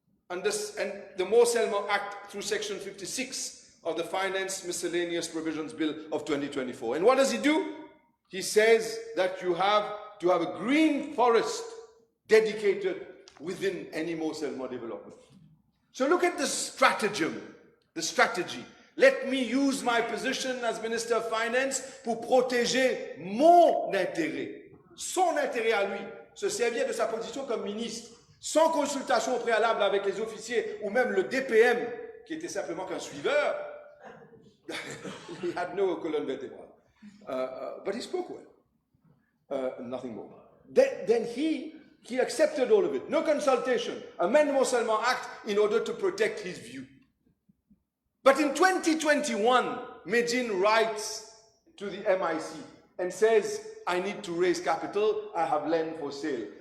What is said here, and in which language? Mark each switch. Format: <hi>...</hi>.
<en>And the Morcellement Act through Section 56 of the Finance Miscellaneous Provisions Bill of 2024. And what does he do? He says that you have to have a green forest dedicated within any Morcellement development. So look at the stratagem, the strategy. Let me use my position as Minister of Finance</en> <fr>pour protéger mon intérêt, son intérêt à lui, se servir de sa position comme ministre, sans consultation préalable avec les officiers ou même le DPM, qui était simplement qu'un suiveur.</fr> <en>He had no</en> <fr>colonne vertébrale.</fr> <en>But he spoke well. Nothing more. Then he accepted all of it. No consultation. Amend the Morcellement Act in order to protect his view. But in 2021, Medine writes to the MIC and says, I need to raise capital, I have land for sale.</en>